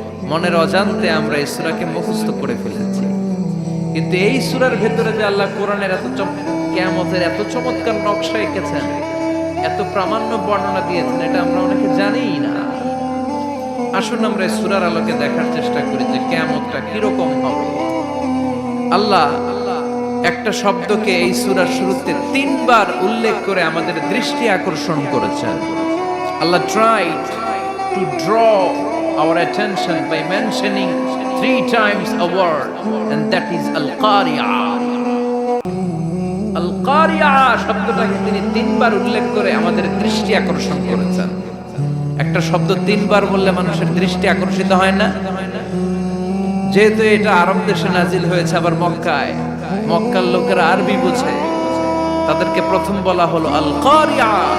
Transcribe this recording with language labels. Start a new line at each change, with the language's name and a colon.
Bangla: মনের অজান্তে আমরা এই সূরাকে মুখস্থ করে ফেলেছি। কিন্তু এই সূরার ভিতরে যে আল্লাহ কোরআনের কিয়ামতের এত চমৎকার নকশা এঁকেছেন, এত প্রামাণ্য বর্ণনা দিয়েছেন, এটা আমরা অনেকে জানিই না। আসুন আমরা এই সূরার আলোকে দেখার চেষ্টা করি যে কিয়ামতটা কিরকম হবে। আল্লাহ একটা শব্দকে এই সূরার শুরুতে 3 বার উল্লেখ করে আমাদের দৃষ্টি আকর্ষণ করেছেন।
English: Allah tried to draw our attention by mentioning 3 times a word, and that is al-Qari'ah.
Bangla: al-Qari'ah শব্দটাকে তিনি 3 বার উল্লেখ করে আমাদের দৃষ্টি আকর্ষণ করেছেন। একটা শব্দ 3 বার বললে মানুষের দৃষ্টি আকর্ষিত হয় না? যেহেতু এটা আরব দেশে নাজিল হয়েছে, আবার মক্কায়, মক্কার লোকেরা আরবি বোঝে, তাদেরকে প্রথম বলা হলো আল কারিয়া।